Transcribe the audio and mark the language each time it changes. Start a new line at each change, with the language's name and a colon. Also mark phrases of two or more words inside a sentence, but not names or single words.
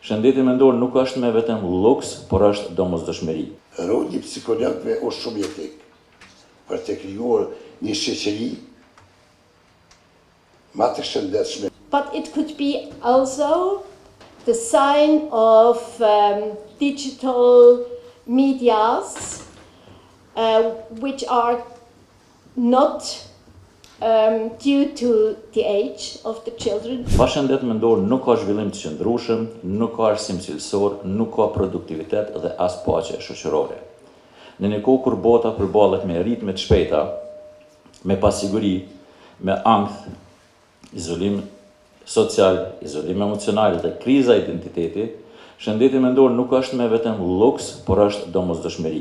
Albanian: Shëndeti mendor nuk është me vetëm luks, por është domosdoshmëri. Roli psikologëve është shumë jetik për të krijuar një shoqëri më të shëndetshme.
English: But it could be also the sign of digital medias which are not due to the age of the children.
Albanian: Pa shëndet mendor nuk ka zhvillim të qëndrueshëm, nuk ka arsim cilësor, nuk ka produktivitet dhe as paqe shoqërore. Në një kohë kur bota përballet me ritme të shpejta, me pasiguri, me ankth, izolim social, izolim emocional dhe kriza identiteti, shëndeti mendor nuk është me vetëm luks, por është domosdoshmëri.